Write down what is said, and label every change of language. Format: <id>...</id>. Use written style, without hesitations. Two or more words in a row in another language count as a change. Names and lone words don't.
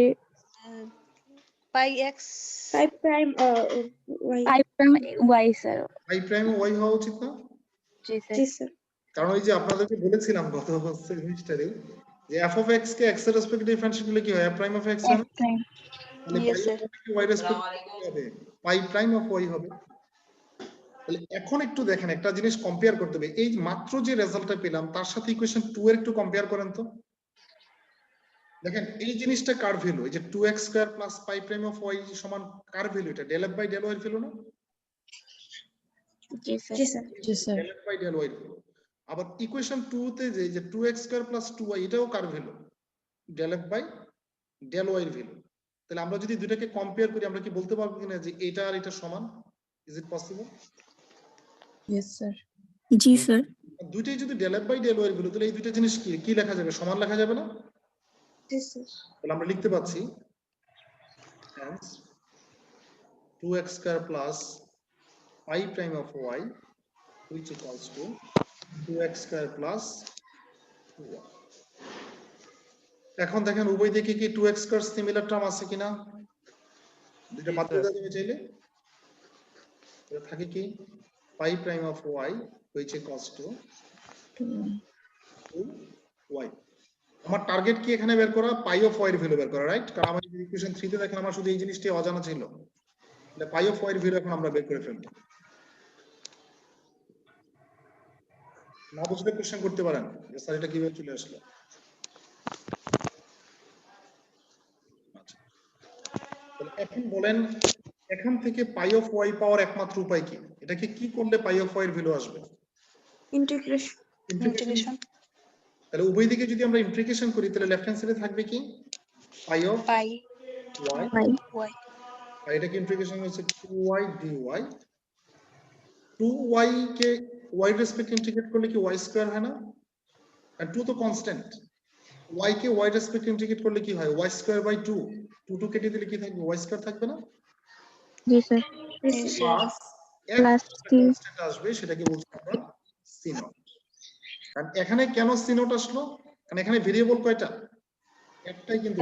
<en>pi x prime y sir.</en> <bn>y প্রাইম y হওয়া উচিত না, জি স্যার জি স্যার কারণ ওই যে আপনাদেরকে বলেছিলাম গত সেমিস্টারে যে f of x কে x এর রেসপেক্টে ডিফারেন্সিয়েট করলে কি হয়</bn> <en>f prime of x</en> <bn>হয়</bn> <en>f</en> <bn>না?</bn> <en>prime</en> <bn>তাহলে</bn> <en>Yes, pi sir. of</en> <bn>y কে y রেসপেক্টে কি হবে</bn> <en>pi prime of y</en> <bn>হবে। তাহলে এখন একটু দেখেন একটা জিনিস কম্পেয়ার করতে হবে, এই মাত্র যে রেজাল্টটা পেলাম তার সাথে ইকুয়েশন 2 এর একটু কম্পেয়ার করেন তো। দেখেন এই জিনিসটা কার ভ্যালু, এই যে</bn> <en>2x square plus pi prime of y</en> <bn>সমান কার ভ্যালু, এটা</bn> <en>del f by del y</en> <bn>এর ভ্যালু না? জি স্যার জি স্যার</bn> <en>del f by del y</en> <bn>এর ভ্যালু। আবার ইকুয়েশন 2 তে যে</bn> <en>2x square plus 2y</en> <bn>এটাও কার ভ্যালু,</bn> <en>del f by del y</en> <bn>এর ভ্যালু। তাহলে আমরা যদি দুটাকে কম্পেয়ার করি আমরা কি বলতে পারবো কিনা যে এটা আর এটা সমান?</bn> <en>is it possible? yes sir</en> <bn>জি স্যার দুইটাই যদি</bn> <en>del f by del y</en> <bn>এর ভ্যালু, তাহলে এই দুইটা জিনিস কি কি লেখা যাবে, সমান লেখা যাবে না? জি স্যার তাহলে আমরা লিখতে পাচ্ছি</bn> <en>hence 2x square plus pi prime of y which equals to 2x square plus 2y।</en> <bn>এখন দেখেন উভয় দিকে কি</bn> <en>2x square</en> <bn>সিমিলার টার্ম আছে কিনা, দুটো বাদ দিয়ে যাবে চাইলে এটা থাকে কি</bn> <en>pi prime of y which equals to 2y।</en> <bn>আমার টার্গেট কি এখানে বের করা,</bn> <en>pi of y</en> <bn>এর ভ্যালু বের করা, রাইট? কারণ আমার ইকুয়েশন 3 তে দেখেন আমার শুধু এই জিনিসটি অজানা ছিল, তাহলে</bn> <en>pi of y</en> <bn>এর ভ্যালু এখন আমরা বের করে ফেলবো। না বুঝলে কোশ্চেন করতে পারেন যে স্যার এটা কিভাবে চলে আসলো। আচ্ছা তাহলে এখন বলেন এখান থেকে</bn> <en>pi of y</en> <bn>পাওয়ার একমাত্র উপায় কি, এটাকে কি করলে</bn> <en>pi of y</en> <bn>এর ভ্যালু আসবে?</bn> <en>ইন্টিগ্রেশন Integration.</en> <bn>তাহলে উভয় দিকে যদি আমরা ইন্টিগ্রেশন করি তাহলে লেফট হ্যান্ড সাইডে থাকবে কি</bn> <en>pi of Pi y, y.</en> <bn>আর এটাকে ইন্টিগ্রেশন হচ্ছে 2y dy, 2y কে y রেসপেক্ট ইন্টিগ্রেট করলে কি y স্কয়ার হয় না, আর 2 তো কনস্ট্যান্ট, y কে y রেসপেক্ট ইন্টিগ্রেট করলে কি হয়</bn> <en>y square by 2,</en> <bn>2 কেটে দিলে কি থাকবে y স্কয়ার থাকবে না, জি স্যার</bn> <en>Yes, sir. প্লাস plus c</en> <bn>কনস্ট্যান্ট আসবে সেটাকে বলছি আমরা</bn> <en>c naught.</en> <bn>কারণ এখানে কেন c নট আসলো, কারণ এখানে ভেরিয়েবল কয়টা, একটাই, কিন্তু</bn>